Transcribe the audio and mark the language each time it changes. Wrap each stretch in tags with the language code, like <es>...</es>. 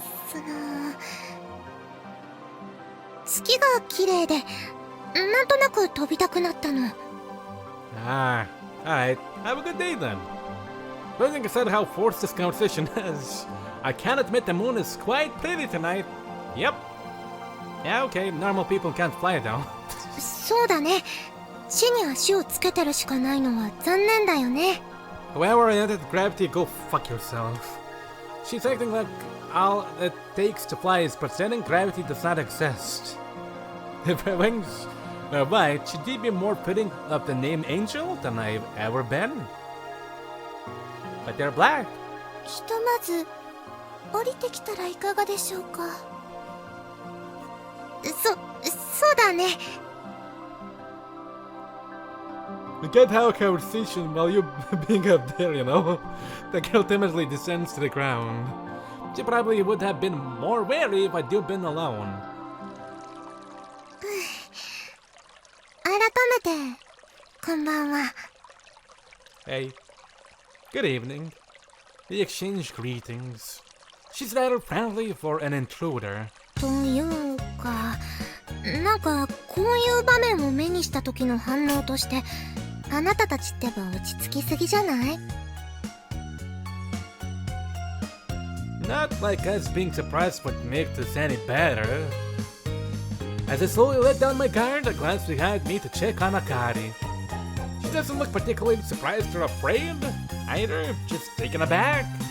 <ja>その、月が綺麗で、なんとなく飛びたくなったの。</ja> <en>Ah, alright. Have a good day then. Putting aside how forced this conversation is, I can't admit the moon is quite pretty tonight. Yep. Yeah, okay, normal people can't fly though.</en> <ja>そうだね。地に足をつけてるしかないのは残念だよね。</ja> <en>Whoever entered gravity, go fuck yourself. She's acting like all it takes to fly is pretending gravity does not exist. If her wings were white, should she be more fitting of the name Angel than I've ever been? But they're black.</en> <ja>ひとまず降りてきたらいかがでしょうか。そうだね。</ja> <en>We can't have a conversation while you being up there, you know? The girl timidly descends to the ground. She probably would have been more wary if I'd been alone.</en> <ja>改めてこんばんは。</ja> <en>Hey, good evening. We exchange greetings. She's rather friendly for an intruder.</en> <ja>というか、なんかこういう場面を目にした時の反応として、あなたたちってば落ち着きすぎじゃない？</ja> <en>Not like us being surprised would make this any better. As I slowly let down my guard, I glanced behind me to check on Akari. She doesn't look particularly surprised or afraid, either, just taken aback.</en>